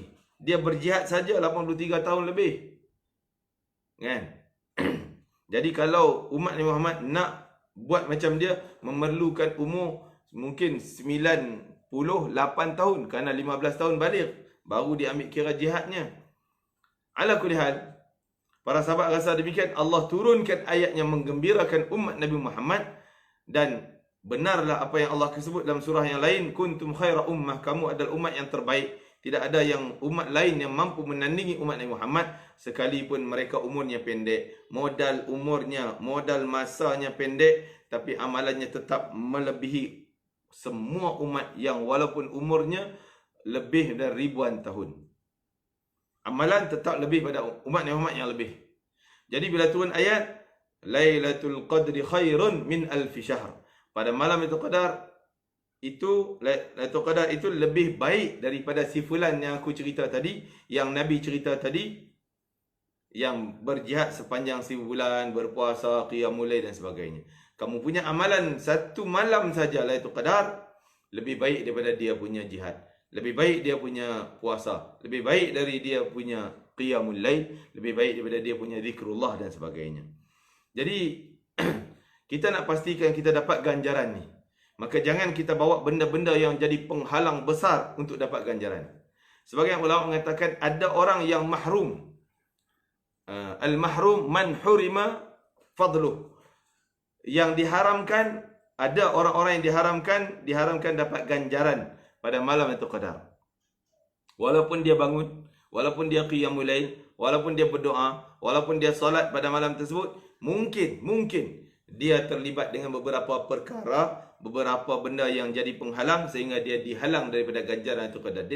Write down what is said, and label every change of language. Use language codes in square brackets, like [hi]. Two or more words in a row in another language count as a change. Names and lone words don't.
[ms] Dia berjihad saja 83 tahun lebih. Kan? Jadi kalau umat Nabi Muhammad nak buat macam dia, memerlukan umur mungkin 98 tahun, kerana 15 tahun balik baru dia ambil kira jihadnya. [ar] على كل حال, [ms] para sahabat rasa demikian, Allah turunkan ayat yang menggembirakan umat Nabi Muhammad. Dan benarlah apa yang Allah sebut dalam surah yang lain, [ar] كنتم خير أمة, [ms] kamu adalah umat yang terbaik. Tidak ada yang umat lain yang mampu menandingi umat Nabi Muhammad, sekalipun mereka umurnya pendek, modal umurnya, modal masanya pendek, tapi amalannya tetap melebihi semua umat yang walaupun umurnya lebih dari ribuan tahun. Amalan tetap lebih pada umat Nabi Muhammad yang lebih. Jadi bila turun ayat [ar] ليلة القدر خير من ألف شهر, [ms] pada malam itu qadar itu, Lailatul Qadar itu lebih baik daripada si fulan yang aku cerita tadi, yang Nabi cerita tadi, yang berjihad sepanjang 1000 bulan, berpuasa, [ar] قيام الليل [ms] dan sebagainya. Kamu punya amalan satu malam saja Lailatul Qadar lebih baik daripada dia punya jihad, lebih baik dia punya puasa, lebih baik dari dia punya [ar] قيام الليل, [ms] lebih baik daripada dia punya zikrullah dan sebagainya. Jadi kita nak pastikan kita dapat ganjaran ni, maka jangan kita bawa benda-benda yang jadi penghalang besar untuk dapat ganjaran. Sebagian ulama mengatakan ada orang yang mahrum. [ar] المحروم من حرم فضله. [ms] Yang diharamkan, ada orang-orang yang diharamkan dapat ganjaran pada malam itu qadar. Walaupun dia bangun, walaupun dia qiyamul lail, walaupun dia berdoa, walaupun dia solat pada malam tersebut, mungkin dia terlibat dengan beberapa perkara, beberapa benda yang jadi penghalang sehingga dia dihalang daripada ganjaran itu qadar.